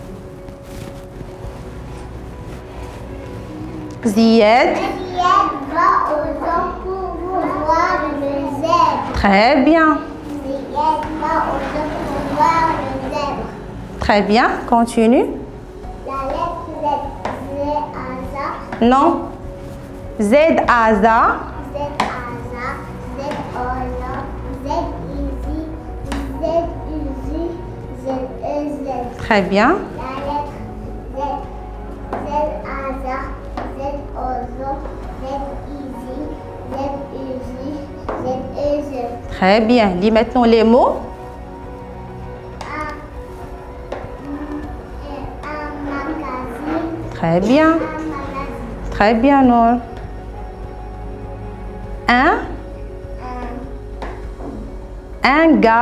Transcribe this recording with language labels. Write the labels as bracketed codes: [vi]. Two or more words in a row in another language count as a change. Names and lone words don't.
[fr] Zied. Va au zoo pour voir le zèbre. Très bien. Zied va au zoo pour voir le zèbre. Très bien. Continue. La lettre Z. Z à za. Non. Z à za. Z à za. Z ola. Z ici. Z uzi. Z e z. Très bien. La lettre Z. Z à za. Z ozo. Z ici. Z uzi. Z e z. Très bien. Lis maintenant les mots. Un magazine. Très bien. Un magazine. Très bien, Nour. Un gars.